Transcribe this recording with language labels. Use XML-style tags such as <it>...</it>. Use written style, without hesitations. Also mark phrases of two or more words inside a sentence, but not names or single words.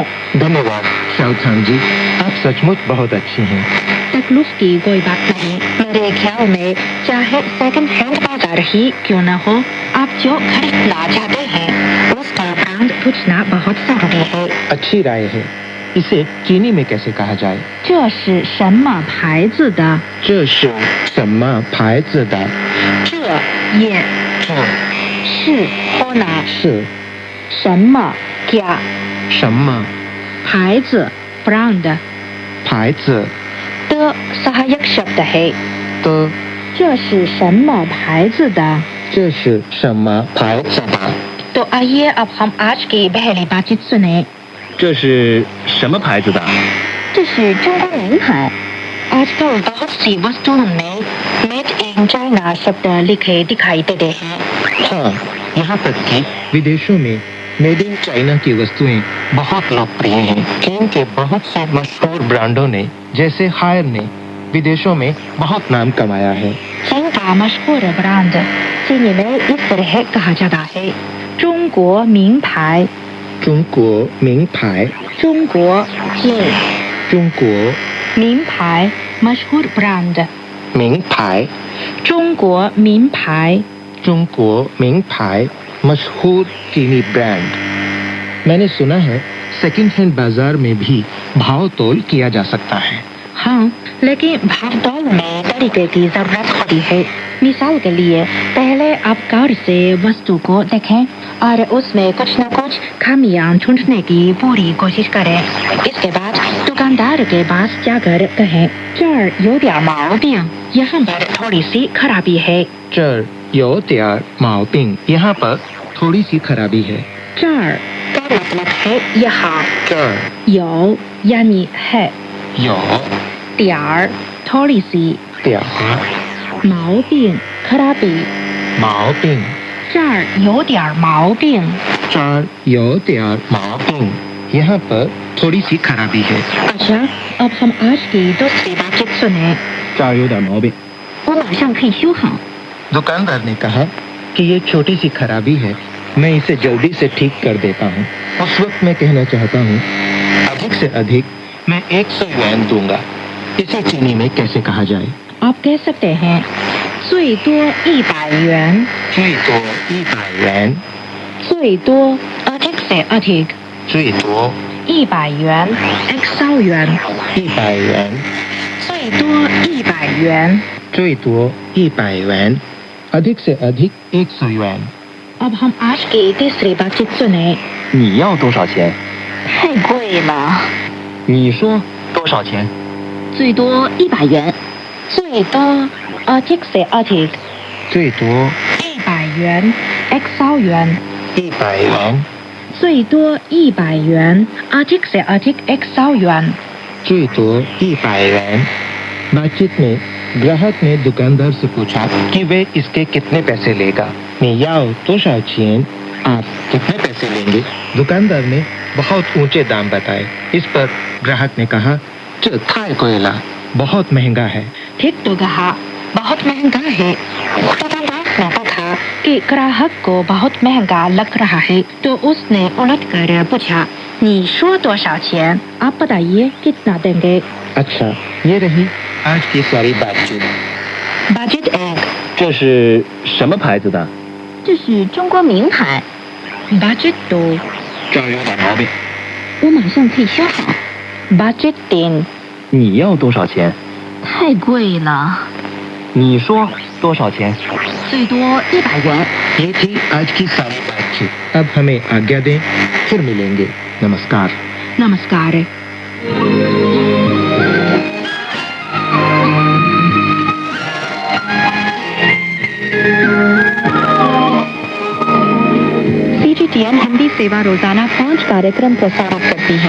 <hi>धन्यवाद शाओथांग जी, आप सचमुच बहुत अच्छी हैं। तकलीफ की कोई बात नहीं। मेरे ख्याल में चाहे सेकंड हैंड बाजार ही क्यों न हो, आप जो खरीदना चाहते हैं उसका ब्रांड पूछना बहुत जरूरी है। अच्छी राय है। इसे चीनी में कैसे कहा जाए?</hi> <zh>这是什么牌子的？这是什么牌子的？这也是 होना 是什么 क्या 什么牌子 brand 牌子</zh> <hi>的 सहायक शब्द है।</hi> <zh>的？这是什么牌子的？这是什么牌子的？</zh> <hi>तो आइए अब हम आज की पहली बातचीत सुने।</hi> <zh>这是什么牌子的？这是中国名牌।</zh> <hi>आजकल बहुत सी वस्तुओं में मेड इन चाइना शब्द लिखे दिखाई देते हैं। हाँ, यहाँ तक कि विदेशों में मेड इन चाइना की वस्तुएं बहुत लोकप्रिय हैं। चीन के बहुत से मशहूर ब्रांडों ने, जैसे हायर ने, विदेशों में बहुत नाम कमाया है। चीन का मशहूर ब्रांड चीनी में इस तरह कहा जाता है।</hi> <zh>中国名牌，中国名牌，中国名中国名牌 मशहूर ब्रांड 名牌，中国名牌中国名牌</zh> <hi>मशहूर चीनी ब्रांड। मैंने सुना है सेकंड हैंड बाजार में भी भाव तोल किया जा सकता है। हाँ, लेकिन भागदौड़ में तरीके की जरूरत होती है। मिसाल के लिए पहले आप गौर से वस्तु को देखें और उसमें कुछ न कुछ खामियां ढूंढने की पूरी कोशिश करें। इसके बाद दुकानदार के पास जाकर कहें,</hi> <zh>这儿有点毛病，</zh> <hi>यहाँ पर थोड़ी सी खराबी है।</hi> <zh>这儿有点毛病，</zh> <hi>यहाँ पर थोड़ी सी खराबी है। 这儿 का मतलब है यहाँ,</hi> <zh>这儿</zh> <hi>有 यानी है,</hi> <zh>有</zh> <hi>点 थोड़ी सी,</hi> <zh>点</zh> <hi>毛病 खराबी,</hi> <zh>毛病，这儿有点毛病。这儿有点毛病，</zh> <hi>यहाँ पर थोड़ी सी खराबी है। अच्छा, अब हम आज की दूसरी बातचीत सुने।</hi> <zh>这儿有点毛病。我马上可以修好。</zh> <hi>दुकानदार ने कहा कि ये छोटी सी खराबी है, मैं इसे जल्दी से ठीक कर देता हूँ। उस वक्त मैं कहना चाहता हूँ, अधिक से अधिक मैं 100 युआन दूंगा। इसे चीनी में कैसे कहा जाए? आप कह सकते हैं</hi> <zh>最多100元，最多100元，</zh> <hi>最多 अधिक से अधिक</hi> <zh>最多 100元 100元， 100元，最多100元。</zh> <hi>最多100元 ，अधिक से अधिक 100 युआन। अब हम आज की तीसरी बातचीत सुने।</hi> <zh>你要多少钱？太贵了，你说多少钱？最多100元，最多</zh> <hi>अधिक से अधिक</hi> <zh>最多 100元 100元， 100元，</zh> <hi>最多100元 अधिक से अधिक 100 元。最多100 元。बातचीत में ग्राहक ने दुकानदार से पूछा कि वे इसके कितने पैसे लेगा। मैं याओ तो शाओचियन, आप कितने पैसे लेंगे? दुकानदार ने बहुत ऊंचे दाम बताए। इस पर ग्राहक ने कहा, 这太贵了, बहुत महंगा है। ठीक तो कहा, बहुत महंगा है। दुकानदार ने पूछा कि ग्राहक को बहुत महंगा लग रहा है, तो उसने उलटकर पूछा,</hi> <zh>你说多少钱?</zh> <hi>आप बताइए कितना देंगे? अच्छा, ये रही आज की सारी बातचीत। बजट 1</hi> <zh>这是什么牌子的？这是中国名牌。Budget 2 这儿有点毛病。我马上可以修好。Budget 3 你要多少钱？太贵了，你说多少钱？最多100元。</zh> <hi>ये थी आज की सारी बातचीत। अब हमें आज्ञा दें, फिर मिलेंगे। नमस्कार। नमस्कार। CGTN हिंदी सेवा रोजाना 5 कार्यक्रम प्रसारित करती है।</hi>